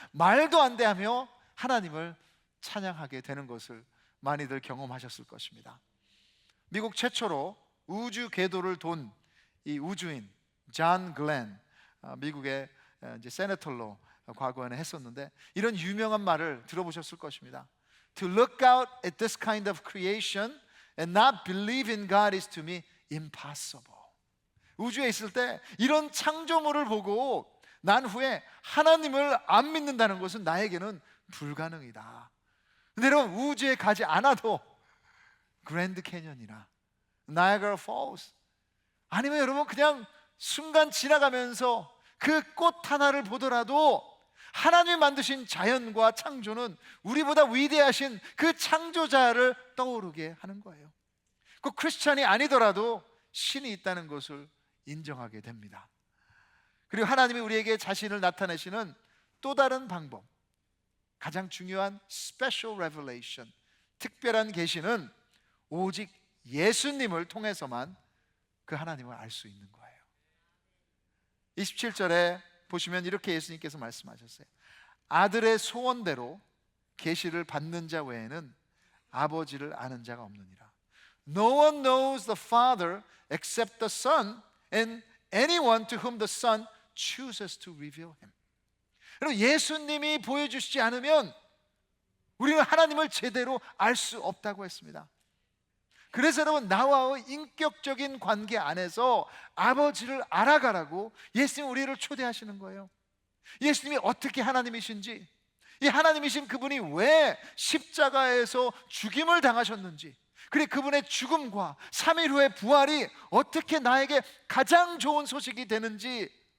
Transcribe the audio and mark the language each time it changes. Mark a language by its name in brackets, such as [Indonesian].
[Korean] 말도 안 돼 하며 하나님을 찬양하게 되는 것을 많이들 경험하셨을 것입니다. 미국 최초로 우주 궤도를 돈 이 우주인 존 글렌, 미국의 이제 세네터로 과거에는 했었는데 이런 유명한 말을 들어보셨을 것입니다. [English] To look out at this kind of creation and not believe in God is to me impossible. [Korean] 우주에 있을 때 이런 창조물을 보고 난 후에 하나님을 안 믿는다는 것은 나에게는 불가능이다. 근데 여러분, 우주에 가지 않아도 그랜드 캐년이나 나이아가라 폴스, 아니면 여러분 그냥 순간 지나가면서 그 꽃 하나를 보더라도 하나님이 만드신 자연과 창조는 우리보다 위대하신 그 창조자를 떠오르게 하는 거예요. 꼭 크리스찬이 아니더라도 신이 있다는 것을 인정하게 됩니다. 그리고 하나님이 우리에게 자신을 나타내시는 또 다른 방법, 가장 중요한 special revelation, 특별한 계시는 오직 예수님을 통해서만 그 하나님을 알 수 있는 거예요. 27절에 보시면 이렇게 예수님께서 말씀하셨어요. 아들의 소원대로 계시를 받는 자 외에는 아버지를 아는 자가 없느니라. [English] No one knows the Father except the Son and anyone to whom the Son chooses to reveal him. [Korean] 여러분, 예수님이 보여주시지 않으면 우리는 하나님을 제대로 알 수 없다고 했습니다. 그래서 여러분, 나와의 인격적인 관계 안에서 아버지를 알아가라고 예수님이 우리를 초대하시는 거예요. 예수님이 어떻게 하나님이신지, 이 하나님이신 그분이 왜 십자가에서 죽임을 당하셨는지, 그리고 그분의 죽음과 3일 후의 부활이 어떻게 나에게 가장 좋은 소식이 되는지,